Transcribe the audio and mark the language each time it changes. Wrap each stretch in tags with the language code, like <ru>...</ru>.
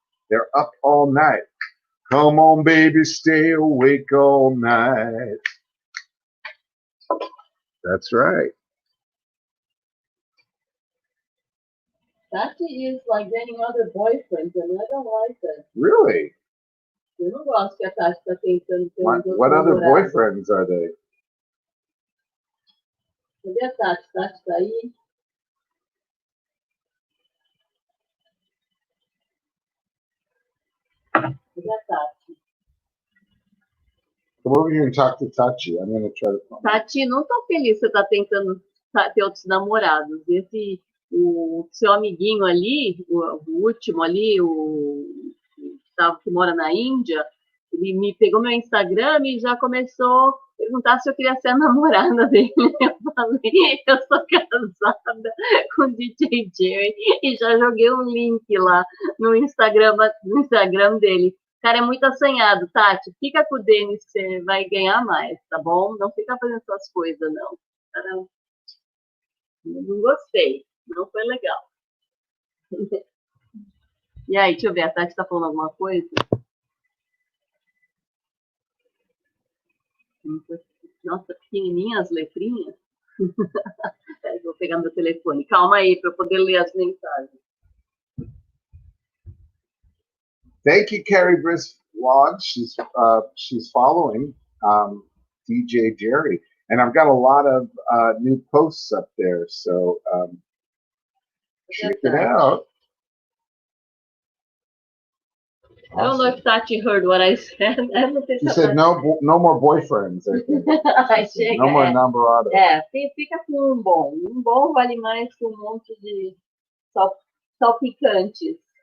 <en>They're up all night. Come on, baby, stay awake all night. That's right. Tati is like getting other boyfriends, and I don't like it. Really?</en> <pt>Eu não gosto que a Tati está tentando ter</pt> <en>What other boyfriends are they?</en> <pt>Cadê a Tati? Tati tá aí? Cadê a Tati?</pt> <en>Come over here and talk to Tachi. I'm going to try to find</en> <pt>Tati, não tô feliz que você tá tentando ter outros namorados. O seu amiguinho ali, o último ali, o Gustavo que mora na Índia, ele me pegou meu Instagram e já começou a perguntar se eu queria ser a namorada dele. Eu falei, eu sou casada com o DJ Jerry e já joguei um link lá no Instagram dele. O cara é muito assanhado, Tati. Fica com o Denis que você vai ganhar mais, tá bom? Não fica fazendo essas coisas, não. Caramba. Não gostei. Não foi legal. E aí, deixa eu ver, a Tati tá falando alguma coisa? Nossa, pequenininha as letrinhas. Vou pegar meu telefone. Calma aí, para eu poder ler as mensagens.</pt> <en>Thank you, Carrie Brisk Vlog. She's following DJ Jerry. And I've got a lot of new posts up there, so check it out. I don't know if Tati heard what I said. You said no more boyfriends, I think. No more namorados.</en> <pt>Fica com um bom. Um bom vale mais que um monte de salpicantes.</pt>